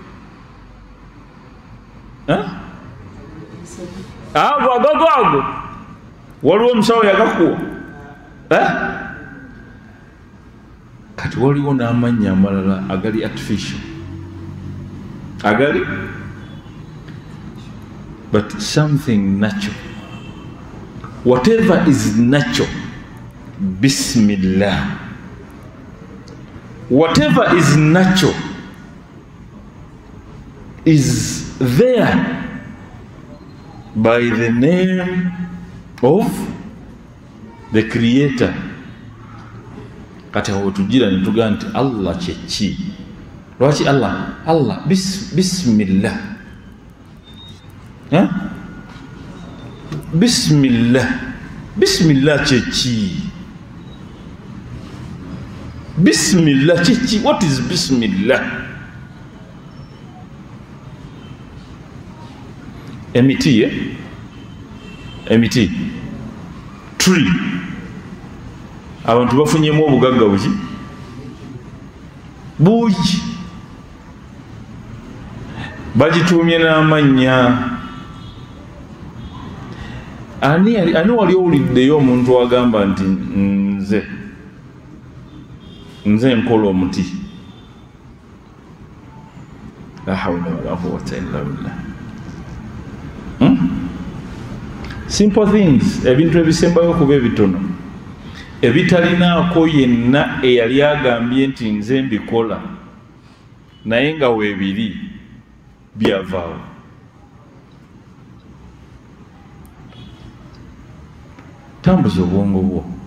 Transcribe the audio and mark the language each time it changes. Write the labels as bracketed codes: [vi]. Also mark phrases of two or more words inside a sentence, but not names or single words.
[lg] ago waliwo omusawo yagakuwa, kati waliwo n'amannya amalala agali artificial, agali [en] but something natural. Whatever is natural, Bismillah. Whatever is natural is there by the name of the Creator. [lg] Kati awo tujira ne tugaa nti Allah kyeki. Lwaki Allah bismillah. Bismillah kyeki. Bismillah kyeki. [en] What is bismillah? [lg] Emiti, emiti, [en] tree. [lg] Abantu bafunyemu obugagga buki bungi, bagituumye n'amannya. Ani wali owuliddeyo omuntu agamba nti nze nkola omuti? [ar] لا حول ولا قوة إلا بالله. [en] Simple things, [lg] ebintu ebisembayo kuba ebitono ebitalinaako yenna eyali agambye nti nze mbikola, naye nga weebiri byavaawo. Tambuza obwongo bwo.